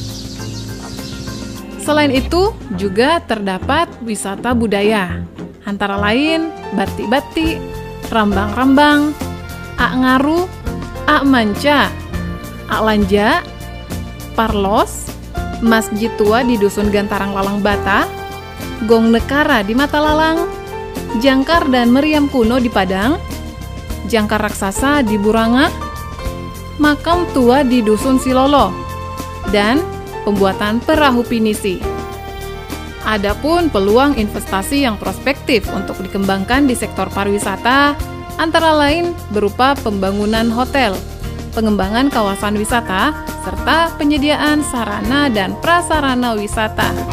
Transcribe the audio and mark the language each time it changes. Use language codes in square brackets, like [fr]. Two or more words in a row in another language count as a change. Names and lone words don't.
[id] Selain itu, juga terdapat wisata budaya, antara lain Bati-Bati, Rambang-Rambang, Ak Ngaru, Ak Manca, Ak Lanja, Parlos, Masjid Tua di Dusun Gantarang Lalang Bata, Gong Nekara di Matalalang, Jangkar dan Meriam Kuno di Padang, Jangkar Raksasa di Burangah, Makam Tua di Dusun Silolo, dan pembuatan perahu pinisi. Adapun peluang investasi yang prospektif untuk dikembangkan di sektor pariwisata antara lain berupa pembangunan hotel, pengembangan kawasan wisata, serta penyediaan sarana dan prasarana wisata.